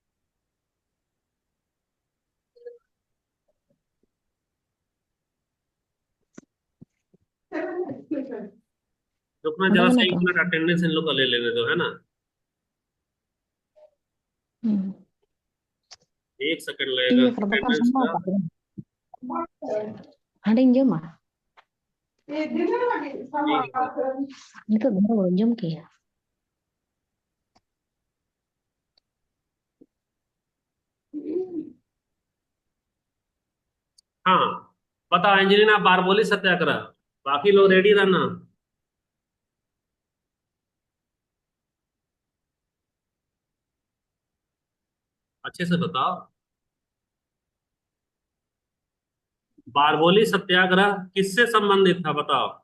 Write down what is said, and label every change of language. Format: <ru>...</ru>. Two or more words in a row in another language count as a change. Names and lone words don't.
<hi>रुकना जरा पढ़ेगा सा, ना एक तो। मिनट अटेंडेंस इन लोग का ले लेने दो, है ना। हम्म 1 सेकंड लगेगा</hi> <id>iya kertas</id> <hi>अटेंडेंस</hi> <id>semua</id> <hi>का।</hi> <id>Pak. Ada yang jam ah?</id> <hi>ठीक है।</hi> <id>Itu baru jam kaya.</id> <hi>हाँ बताओ एंजेलिना, बारबोली सत्याग्रह, बाकी लोग रेडी रहना। अच्छे से बताओ, बारबोली सत्याग्रह किससे संबंधित था, बताओ।</hi>